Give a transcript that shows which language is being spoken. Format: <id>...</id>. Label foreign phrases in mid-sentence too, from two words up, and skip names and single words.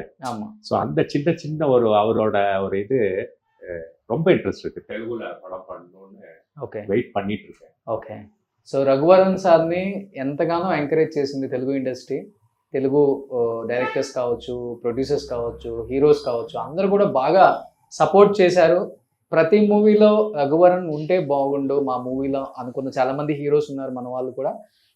<ta>ஸோ அந்த சின்ன சின்ன அவரோட ஒரு இது ரொம்ப இன்ட்ரெஸ்ட் இருக்கு, தெலுங்குல படம் பண்ணணும்னு వెయిట్ பண்ணிட்டு இருக்கேன்.</ta> <te>ఓకే. సో రఘువరన్ సార్ని ఎంతగానో ఎంకరేజ్ చేసింది తెలుగు ఇండస్ట్రీ. తెలుగు డైరెక్టర్స్ కావచ్చు, ప్రొడ్యూసర్స్ కావచ్చు, హీరోస్ కావచ్చు, అందరూ కూడా బాగా సపోర్ట్ చేశారు. ప్రతి మూవీలో రఘువరన్ ఉంటే బాగుండు మా మూవీలో అనుకున్న చాలామంది హీరోస్ ఉన్నారు మన వాళ్ళు కూడా.</te>